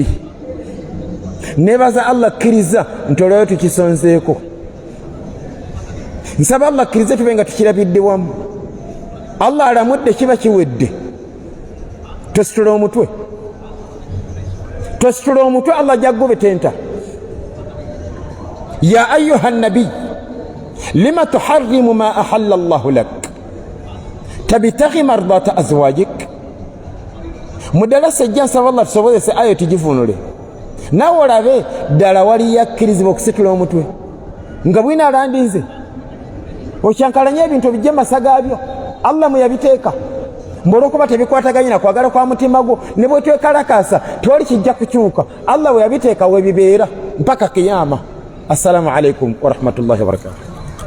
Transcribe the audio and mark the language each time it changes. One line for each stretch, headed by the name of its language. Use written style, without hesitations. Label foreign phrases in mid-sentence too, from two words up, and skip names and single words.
Ganda: Nebaza Allah akkiriza nti olwayo tukisonzeeko. Nsaba Allah akkirize tube nga tukirabidde wamu. Allah alamudde kiba kiwedde. Tositula omutwe, tositula omutwe, Allah jaggobetenta.
Arabic: يا أيها النبي لم تحرم ما أحل الله لك تبتغي مرضات أزواجك.
Ganda: Muddala sejja nsaba Allah tusobozese ayo tugifunule. Naawe olabe ddala wali yakkirizibwa okusitula omutwe nga bwina alandinze okyankalanya ebintu bijja masa gaabyo Allah mwe yabiteeka, mbwolwokuba tebikwataganye na kwagala kwa mutima gwo, ne bwe twekalakasa tewali kijja kukyuka. Allah we yabiteeka we bibeera mpaka kiyama.
Arabic: السلام عليكم ورحمة الله وبركاته.